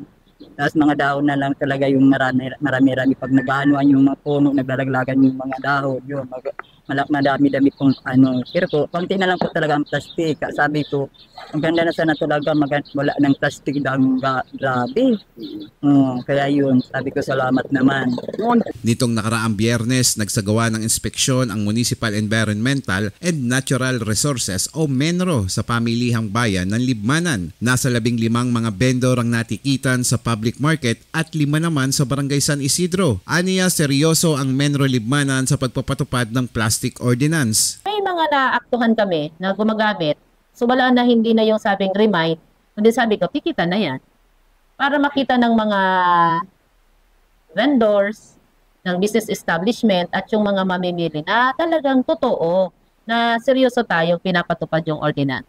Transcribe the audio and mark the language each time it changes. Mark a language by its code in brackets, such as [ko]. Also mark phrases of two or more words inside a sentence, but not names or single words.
[tl] Tapos mga dahon na lang talaga yung marami-rami pag nag-anuan yung mga puno, naglalaglagan yung mga dahon, yun, madami-dami pong ano. Pero po, kaunti na lang po talaga ang plastic. Sabi ko, ang ganda na sana talaga wala ng plastic dahil grabe. Kaya yun, sabi ko salamat naman. Nitong nakaraang Biyernes, nagsagawa ng inspeksyon ang Municipal Environmental and Natural Resources o MENRO sa pamilihang bayan ng Libmanan. Nasa 15 mga vendor ang natikitan sa public market at 5 naman sa Barangay San Isidro. Aniya, seryoso ang MENRO Libmanan sa pagpapatupad ng plastic ordinance. May mga naaktuhan kami na gumagamit, so wala na, hindi na yung sabing remind, kundi sabi ko, tikitan na yan. Para makita ng mga vendors, ng [en] business establishment [tl] at yung mga mamimili na talagang totoo na seryoso tayong pinapatupad yung ordinance.